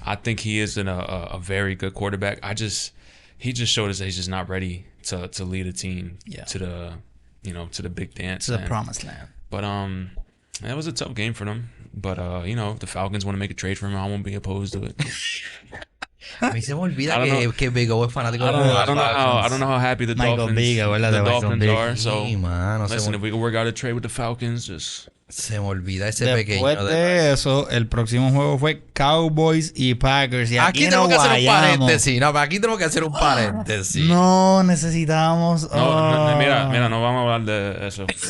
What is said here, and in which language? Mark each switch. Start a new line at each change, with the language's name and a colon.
English: I think he is a very good quarterback. He just showed us that he's just not ready to lead a team to the big dance. To the promised land. But it was a tough game for them. But if the Falcons want to make a trade for him, I won't be opposed to it.
Spanish: A mí se me olvida que Big O es fanático de los
English: I don't know how happy the Dolphins are. So listen, if we can work out a trade with the Falcons, just...
Spanish: Se me olvida ese pequeño. Después de eso, el próximo juego fue Cowboys y Packers. Y aquí tenemos que hacer un paréntesis. No, aquí tenemos que hacer un paréntesis. No, necesitábamos... Mira, no vamos a hablar de eso.